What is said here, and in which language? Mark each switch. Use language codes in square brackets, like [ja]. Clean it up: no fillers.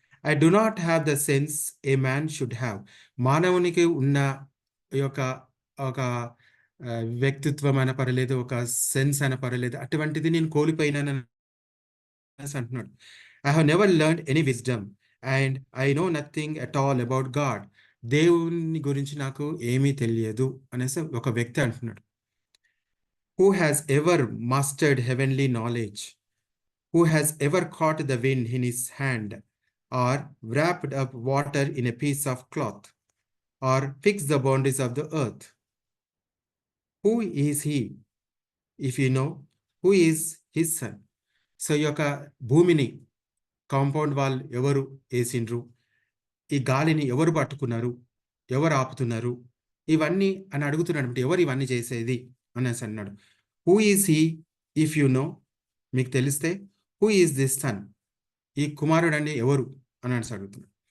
[en] I do not have the sense a man should have. [te] మానవునికి ఉన్న ఒక వ్యక్తిత్వం అయినా పర్లేదు, ఒక సెన్స్ అయినా పర్లేదు, అటువంటిది నేను కోల్పోయినాను అంటున్నాడు. [en] I have never learned any wisdom and I know nothing at all about God. [te] దేవుని గురించి నాకు ఏమీ తెలియదు అనేసి ఒక వ్యక్తి అంటున్నాడు. [en] Who has ever mastered heavenly knowledge, who has ever caught the wind in his hand, or wrapped up water in a piece of cloth, or fixed the boundaries of the earth? Who is he, if you know, who is his son? [te] So ఈ యొక్క భూమిని compound wall ఎవరు వేసిండ్రు, ఈ గాలిని ఎవరు పట్టుకున్నారు, ఎవరు ఆపుతున్నారు, ఇవన్నీ అని అడుగుతున్నాడు. అంటే ఎవరు ఇవన్నీ చేసేది అనేసి అన్నాడు. [en] who is he if you know, [te] మీకు తెలిస్తే [en] who is this son, [te] ఈ కుమారుడు అని ఎవరు అని అడుగుతున్నాడు.